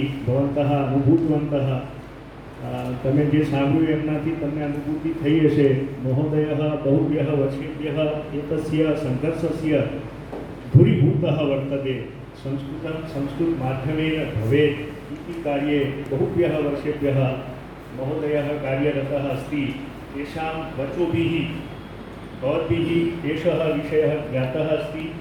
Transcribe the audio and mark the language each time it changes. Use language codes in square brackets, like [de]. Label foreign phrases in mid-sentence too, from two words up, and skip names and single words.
[sa] भवन्तः अनुभूतवन्तः [gu] તમે જે સાંભળ્યું એમનાથી તમને અનુભૂતિ થઈ હશે [sa] મહોદયः बहुभ्यः वर्षेभ्यः एतस्य सङ्घर्षस्य धूरीभूतः वर्तते संस्कृतमाध्यमेन भवेत् इति कार्ये बहुभ्यः वर्षेभ्यः महोदयः कार्यरतः अस्ति तेषां वचोभिः भवद्भिः एषः विषयः ज्ञातः अस्ति